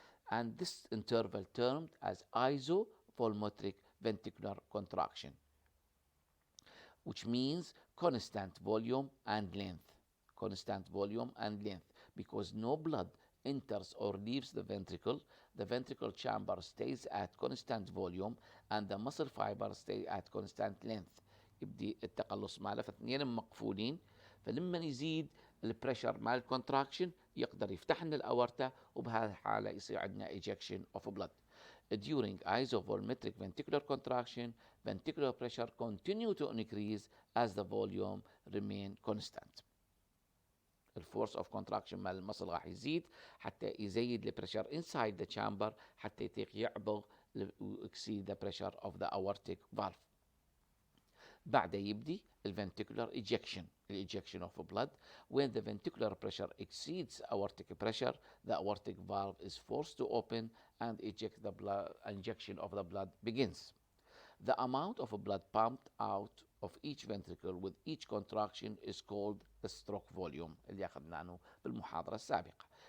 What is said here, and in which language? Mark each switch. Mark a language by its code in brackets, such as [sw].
[en] And this interval termed as isovolumetric ventricular contraction, which means constant volume and length. Constant volume and length, because no blood enters or leaves the ventricle chamber stays at constant volume and the muscle fibers stay at constant length. [ar] يبدي التقلص ماله، فاثنين مقفولين، فلما يزيد البريشر مال الكونتراكشن يقدر يفتح لنا الاورتا، وبهذه الحاله يصير عندنا [en] ejection of blood. During isovolumetric ventricular contraction, ventricular pressure continue to increase as the volume remain constant. [ar] الفورس اوف كونتراكشن مال المصل راح يزيد حتى يزيد البريشر [en] inside the chamber [ar] حتى يطيق يعبغ [en] exceed the pressure of the aortic valve. [ar] بعد يبدي [en] الventricular ejection, ejection of blood. When the ventricular pressure exceeds aortic pressure, the aortic valve is forced to open and eject the blood. Injection of the blood begins. The amount of blood pumped out of each ventricle with each contraction is called the stroke volume [ar] اللي أخذنا عنه بالمحاضرة السابقة.